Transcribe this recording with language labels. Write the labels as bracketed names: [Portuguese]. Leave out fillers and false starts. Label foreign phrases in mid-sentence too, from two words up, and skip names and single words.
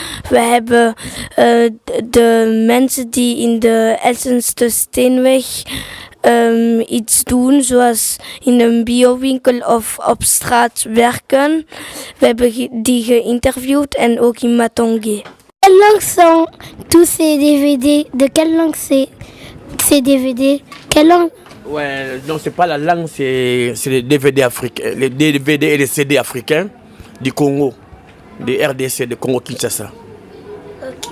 [Dutch] We hebben de mensen die in de Elsenste Steenweg iets doen, zoals in een biowinkel of op straat werken. We hebben die geïnterviewd en ook in Matongi. [French] Quelle langue sont tous ces DVD? De quelle langue ces DVD? Quelle langue? Ouais, non, c'est pas la langue, c'est les DVD africains, les DVD et les CD africains du Congo, du RDC, du Congo-Kinshasa. Ok.